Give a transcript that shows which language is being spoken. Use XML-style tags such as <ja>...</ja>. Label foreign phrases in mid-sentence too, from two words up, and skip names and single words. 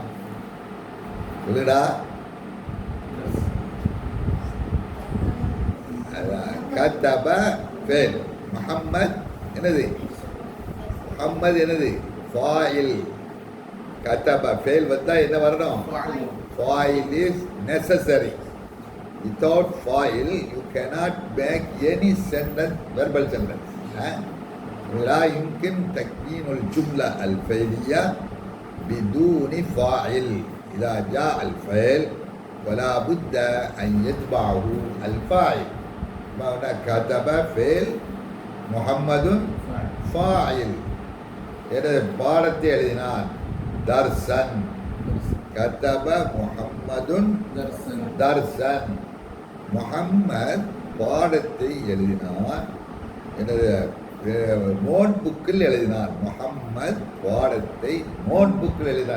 <ar>சொல்லுடா. كتب فعل.</ar> <ta>முகம்மது என்னது? முகம்மது என்னது? ஃபாயில்.</ta> <ar>كتب فعل</ar> <ta>வந்தால் என்ன வரணும்?</ta> <en>ஃபாயில் is necessary. Without file, you cannot make any sentence, verbal sentence.</en> <ar>لا يمكن تكوين الجملة الفعلية بدون فاعل. إذا جاء الفعل فلا بد أن يتبعه الفاعل. ما هنا كتب فعل، محمد فاعل.</ar> <ta>هذا பாடத்தை எழுதினான். தர்சன்.</ta> <ar>كتب محمد درسا.</ar> <ta>முஹம்மத் பாடத்தை எழுதினான். எனது நோட் புக்கில் எழுதினான். முஹம்மத் பாடத்தை நோட் புக்கில் எழுதினான்.</ta>